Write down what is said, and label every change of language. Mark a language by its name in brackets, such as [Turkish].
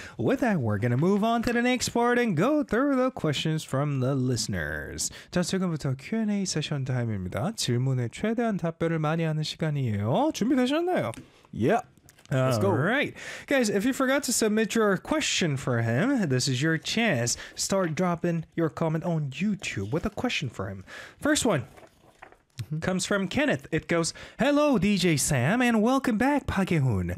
[English] With that, we're going to move on to the next part and go through the questions from the listeners. [Korean] 자, 지금부터 Q&A 세션 타임입니다. 질문에 최대한 답변을 많이 하는 시간이에요. 준비되셨나요? [English] Yeah. Let's go. All right. Guys, if you forgot to submit your question for him, this is your chance. Start dropping your comment on YouTube with a question for him. First one. Mm-hmm. Comes from Kenneth. It goes, hello, DJ Sam, and welcome back, Park Hae-hoon.